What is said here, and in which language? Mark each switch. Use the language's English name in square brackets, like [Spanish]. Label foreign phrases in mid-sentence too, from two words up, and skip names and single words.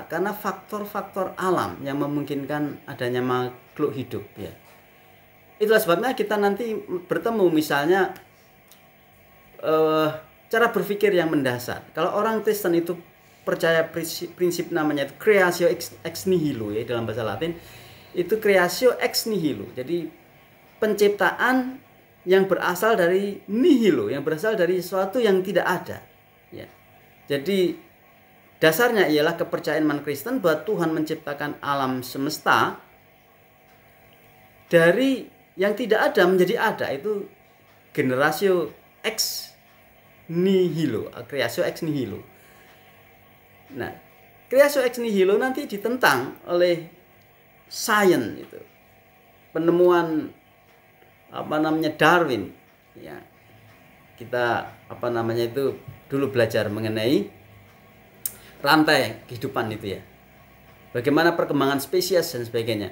[Indonesian] Karena faktor-faktor alam yang memungkinkan adanya makhluk hidup ya. Itulah sebabnya kita nanti bertemu misalnya cara berpikir yang mendasar. Kalau orang Kristen itu percaya prinsip namanya itu [Latin] creatio ex nihilo [Indonesian] ya, dalam bahasa Latin itu [Latin] creatio ex nihilo. [Indonesian] Jadi penciptaan yang berasal dari nihilo, yang berasal dari sesuatu yang tidak ada ya. Jadi dasarnya ialah kepercayaan iman Kristen bahwa Tuhan menciptakan alam semesta dari yang tidak ada menjadi ada. Itu [Latin] generatio ex nihilo, creatio ex nihilo. [Indonesian] Nah, [Latin] creatio ex nihilo [Indonesian] nanti ditentang oleh sains itu. Penemuan Darwin ya. Kita dulu belajar mengenai rantai kehidupan itu ya, bagaimana perkembangan spesies dan sebagainya.